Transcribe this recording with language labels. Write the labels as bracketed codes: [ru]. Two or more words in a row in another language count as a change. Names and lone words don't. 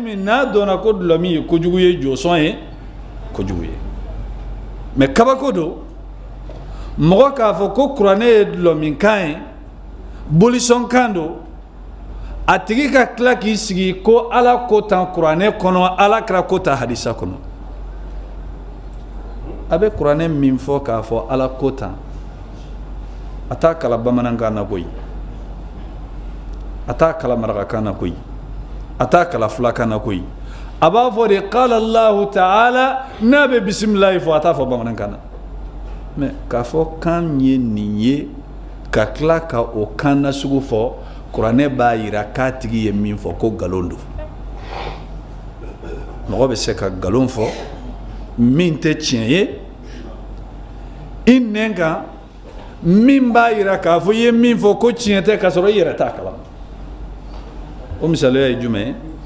[bm] min n'a dɔnna ko dulɔ min ye kojugu ye jɔsɔn ye kojugu ye mɛ kabako don mɔgɔ k'a fɔ ko kuranɛ ye dulɔ min kan ye bolisɔn kan don a tigi ka tila k'i sigi ko ala ko tan kuranɛ kɔnɔ ala kɛra ko tan hadisa kɔnɔ a bɛ kuranɛ min fɔ k'a fɔ ala ko tan a t'a kala bamanankan na koyi a t'a kala marakakan na koyi a t'a kala fulakan na koyi a b'a fɔ de [ar] قال الله تعالى [bm] n'a bɛ bisimilayi fɔ a t'a fɔ bamanankan na mɛ k'a fɔ kan ye nin ye ka tila ka o kan na sugu fɔ kuranɛ b'a yira k'a tigi ye min fɔ ko nkalon don mɔgɔ bɛ se ka nkalon fɔ min tɛ tiɲɛ ye i nɛn kan min b'a yira k'a fɔ i ye min fɔ ko tiɲɛ tɛ k'a sɔrɔ i yɛrɛ t'a kalama o misaliya ye jumɛn ye